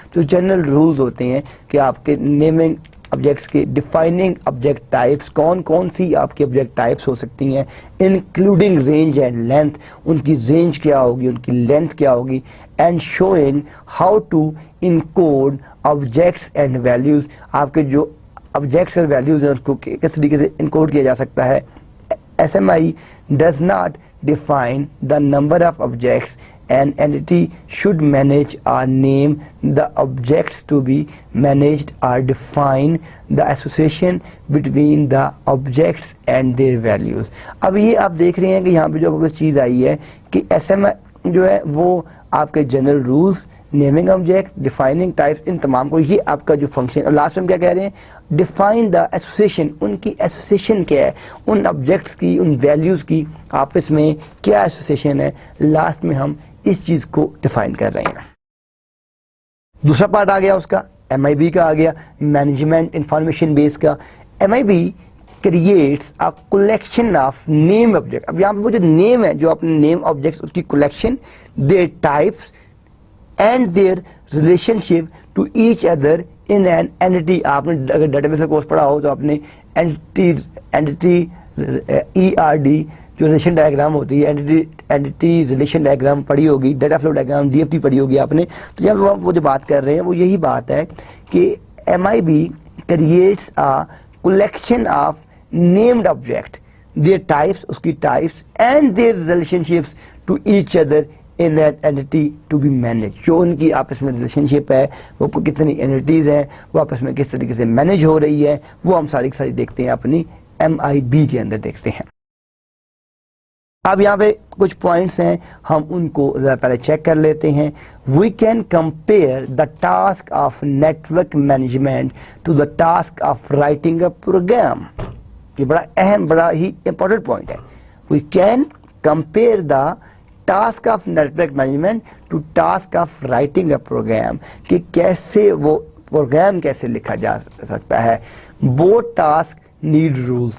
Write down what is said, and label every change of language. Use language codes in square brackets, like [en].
[ur] جو general rules ہوتے ہیں کہ آپ کے نیمنگ آبجیکٹس کے، ڈیفائننگ آبجیکٹ ٹائپس، کون کون سی آپ کی آبجیکٹ ٹائپس ہو سکتی ہیں، [en] including range and length, [ur] ان کی رینج کیا ہوگی، ان کی لینتھ کیا ہوگی، [en] And showing how to encode objects and values. [ur] آپ کے جو آبجیکٹس اور ویلیوز ہیں اس کو کس طریقے سے انکوڈ کیا جا سکتا ہے. [en] SMI does not define the number of objects an entity should manage or name the objects to be managed or define the association between the objects and their values. [ur] اب یہ آپ دیکھ رہے ہیں کہ یہاں پہ جو چیز آئی ہے کہ SMI جو ہے وہ آپ کے general rules, naming object, defining types, ان تمام کو، یہ آپ کا جو فنکشن. اور لاسٹ میں کیا کہہ رہے ہیں، [en] define the association, [ur] ان کی ایسوسیشن کیا ہے، ان آبجیکٹس کی، ان ویلیوز کی آپس میں کیا ایسوسیشن ہے. لاسٹ میں ہم اس چیز کو ڈیفائن کر رہے ہیں. دوسرا پارٹ آ گیا اس کا، MIB کا آ گیا، مینجمنٹ انفارمیشن بیس کا. [en] MIB creates a collection of name object. [ur] اب یہاں پہ وہ جو نیم ہے، جو اپنے نیم آبجیکٹس، اس کی collection, [en] their types and their relationship to each other in an entity. [ur] آپ نے اگر ڈیٹا بیس کا کورس پڑھا ہو تو آپ نے entity ERD جو ریلیشن ڈائیگرام ہوتی ہے، اینٹی ریلیشن ڈائیگرام پڑھی ہوگی، ڈیٹا فلو ڈائیگرام DFT پڑھی ہوگی آپ نے. تو یہاں وہ جو بات کر رہے ہیں وہ یہی بات ہے کہ [en] MIB creates a collection of named object, their types، اس کی types and their relationships to each other in an entity to be managed. [ur] جو ان کی آپس میں ریلیشن شپ ہے، وہ کتنی اینٹیز ہیں، وہ آپس میں کس طریقے سے مینیج ہو رہی ہے، وہ ہم ساری ساری دیکھتے ہیں اپنی MIB کے اندر دیکھتے ہیں. اب یہاں پہ کچھ پوائنٹس ہیں، ہم ان کو ذرا پہلے چیک کر لیتے ہیں. [en] We can compare the task of network management to the task of writing a program. [ur] یہ بڑا اہم، بڑا ہی امپورٹنٹ پوائنٹ ہے. [en] we can compare the task of network management to task of writing a program, [ur] کہ کیسے وہ programme کیسے لکھا جا سکتا ہے. [en] Both task need rules.